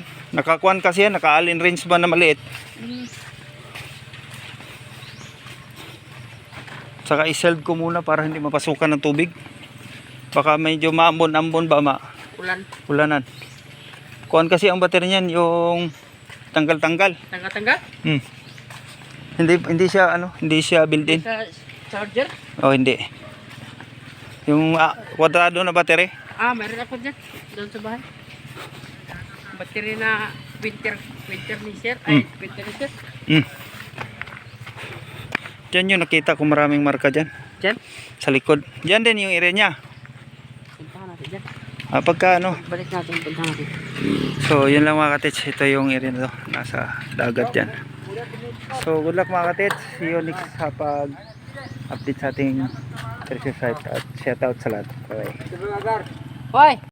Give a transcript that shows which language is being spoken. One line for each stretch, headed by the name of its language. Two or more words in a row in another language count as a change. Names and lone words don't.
Filipino: Nakakuan kasi yan, naka-
English: allen range
Filipino: ba na maliit. Saka i-seld ko muna para hindi mapasukan ng tubig. Baka medyo maambon-ambon ba Ulan. ulanan. Kuan kasi ang battery niyan yung tanggal-tanggal. Tangga-tangga? Hmm. Hindi siya ano, hindi siya built-in. Sa charger? Oh, hindi. Yung kwadrado na battery. Ah, meron ako dyan. Doon sa bahay. Battery na winter ni sir. Ay, winter ni sir. Hmm. Diyan yung nakita ko maraming marka dyan. Dyan? Sa likod. Diyan din yung area niya. Puntahan natin dyan. Pagka ano. Balik natin, puntahan natin. So, yun lang mga katits. Ito yung area na to. Nasa dagat dyan. So,
English: good luck
Filipino: mga katits.
English: See you next
Filipino: sa pag-update sa ating
English: treasure site.
Filipino: At
English: shout out
Filipino: sa lahat. Bye. Hoy!